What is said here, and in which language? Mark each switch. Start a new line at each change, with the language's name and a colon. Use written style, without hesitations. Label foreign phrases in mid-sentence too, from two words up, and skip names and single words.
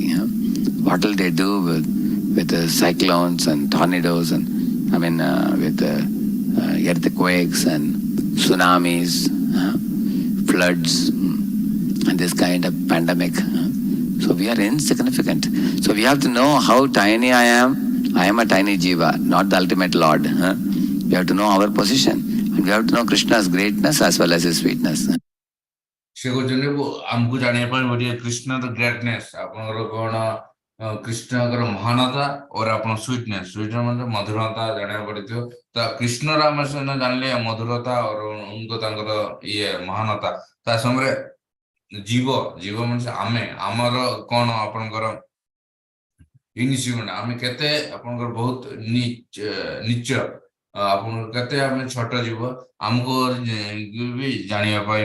English: What will they do with cyclones and tornadoes and with earthquakes and tsunamis, floods, and this kind of pandemic? So we are insignificant. So we have to know how tiny I am. I am a tiny jiva, not the ultimate Lord. We have to know our position. And we have to know Krishna's greatness as well as his sweetness.
Odia: ସେ କହୁଛନ୍ତି ଆମକୁ ଜାଣିବା ପାଇଁ ଗୋଟିଏ କୃଷ୍ଣର ଗ୍ରେଟନେସ୍ ଆପଣଙ୍କର କଣ କୃଷ୍ଣଙ୍କର ମହାନତା और ଆପଣ ସ୍ୱିଟନେସ୍ ମାନେ ମଧୁରତା ଜାଣିବାକୁ ପଡିଥିବ ତ କୃଷ୍ଣର ଆମେ ସିନା ଜାଣିଲେ ମଧୁରତା
Hindi: और उनको
Odia: ତାଙ୍କର ଇଏ ମହାନତା ତା ସାଙ୍ଗରେ ଜୀବ ମାନେ ଆମେ ଆମର କଣ ଆପଣଙ୍କର ଇନିସିଏଣ୍ଟ ଆମେ କେତେ ଆପଣଙ୍କର ବହୁତ ନିଚ ଆପଣଙ୍କର କେତେ ଆମେ ଛୋଟ ଜୀବ ଆମକୁ ବି ଜାଣିବା ପାଇଁ